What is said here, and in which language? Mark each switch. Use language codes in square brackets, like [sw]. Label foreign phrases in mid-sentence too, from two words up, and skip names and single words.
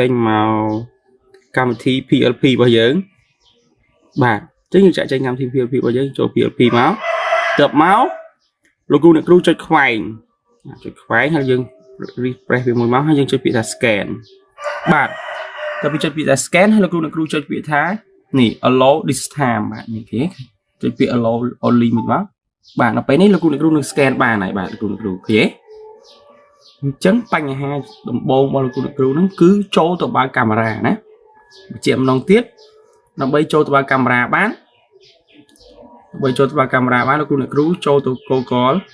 [km] ញមកកម្មវិធី PLP របស់យើងបាទអញ្ចឹងយើងចាក់ចេញកម្មវិធី PLP របស់យើងចូល PLP មកទើបមកលោកគ្រូអ្នកគ្រូចុច ខ្វែងហើយយើង refresh វាមួយមកហើយយើងចុចពាក្យថា scan បាទតើពីចុចពាក្យថា scan ហើយលោកគ្រូអ្នកគ្រូចុចពាក្យថានេះ [en] allow this time [km] បាទនេះគេចុចពាក្យ [en] allow only [km] មួយមកបាទដល់ពេលនេះលោកគ្រូអ្នកគ្រូនឹង scan បានហើយបាទលោកគ្រូអ្នកគ្រូឃើញអញ្ចឹងបញ្ហាដំបូងរបស់លោកគ្រូអ្នកគ្រូហ្នឹងគឺចូលទៅបើកកាមេរ៉ាណាបញ្ជាក់ម្ដងទៀតដើម្បីចូលទៅបើកកាមេរ៉ាបានលោកគ្រូអ្នកគ្រូចូលទៅ Google